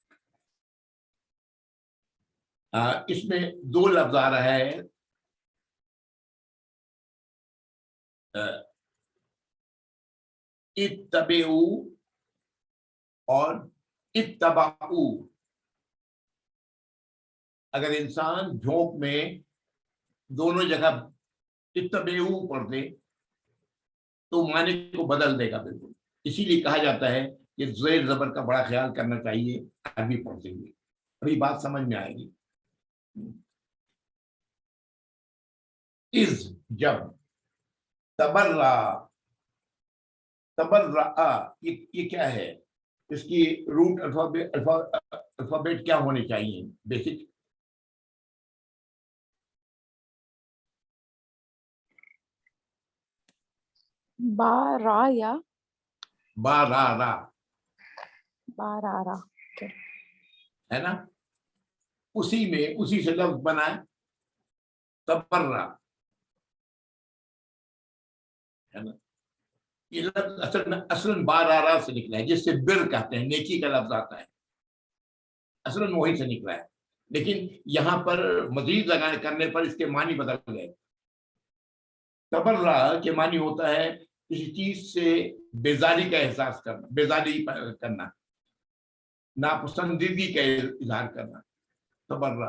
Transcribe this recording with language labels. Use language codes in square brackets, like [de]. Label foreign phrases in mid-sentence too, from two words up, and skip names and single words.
[ur] इसमें 2 लफ्ज आ रहा है, इत्तबेऊ और इत्तबाऊ। अगर इंसान झोंक में दोनों जगह इत्तबेऊ पढ़ दे तो माने को बदल देगा बिल्कुल। इसीलिए कहा जाता है یہ زیر زبر کا بڑا خیال کرنا چاہیے عربی پڑھتے ہوئے، ابھی بات سمجھ میں آئے گی. از جب، تبرا، تبرا یہ کیا ہے؟ اس کی روٹ الفابیٹ کیا ہونے چاہیے بیسک؟ با را یا با را را با را را ہے نا، اسی میں اسی سے لفظ بنا ہے تبرا، ہے نا. یہ لفظ اصل میں اصلاً با را را سے نکلا ہے، جس سے بر کہتے ہیں، نیکی کا لفظ آتا ہے، اصلاً وہی سے نکلا ہے. لیکن یہاں پر مزید لگانے کرنے پر اس کے معنی بدل گئے. تبرا کے معنی ہوتا ہے کسی چیز سے بیزاری کا احساس کرنا، بیزاری کرنا، ناپسندیدگی کا اظہار کرنا، تبرا.